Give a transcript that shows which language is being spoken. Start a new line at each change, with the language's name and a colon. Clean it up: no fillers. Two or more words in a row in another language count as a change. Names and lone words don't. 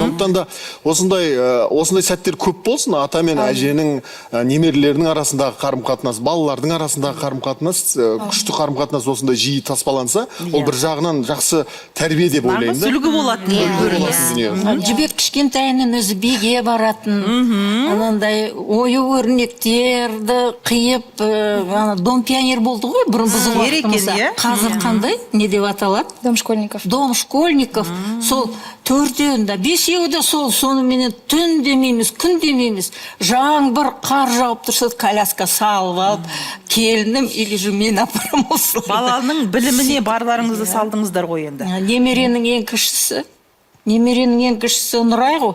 Kazakh: Сондықтан да осындай сәттер көп болсын. Ата мен әженің, немерелерінің арасындағы қарым-қатынас, балалардың арасындағы қарым-қатынас, күшті қарым-қатынас осындай жиі таспаланса, ол бір жағынан жақсы тәрбие деп ойлаймын. Үлгі болатын. Жібек кішкентайынан өзі биге баратын, анандай ою өрнектерді қиып,
Russian: дом пионер
Kazakh: болды ғой, бұрын біздің уақытымызда. Қазір қандай? Не деп аталады?
Russian: Дом школьников. Дом школьников.
Kazakh: Сол төртеуінде, бесеуді соныменен түн демейміз, күн демейміз. Жаңбыр, қар жауып тұрса, коляска салып алып, келінім
Russian: или же
Kazakh: мен апарым осылай. Баланың біліміне барларыңызды салдыңыздар ғой енді. Немеренің ең кішісі Нұрай ғой.